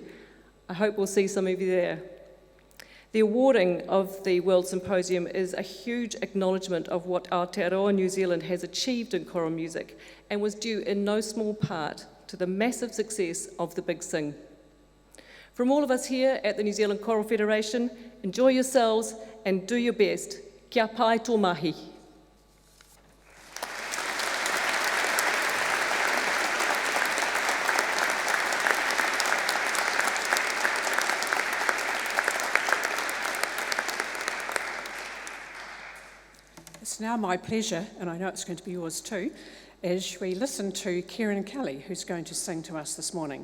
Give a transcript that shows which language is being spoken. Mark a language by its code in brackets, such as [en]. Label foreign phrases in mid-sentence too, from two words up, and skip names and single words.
[en] I hope we'll see some of you there. The awarding of the World Symposium is a huge acknowledgement of what Aotearoa New Zealand has achieved in choral music, and was due in no small part to the massive success of the Big Sing. From all of us here at the New Zealand Choral Federation, enjoy yourselves and do your best. [mi] Kia pai tō mahi. [en] It's now my pleasure, and I know it's going to be yours too, as we listen to Kieran Kelly, who's going to sing to us this morning.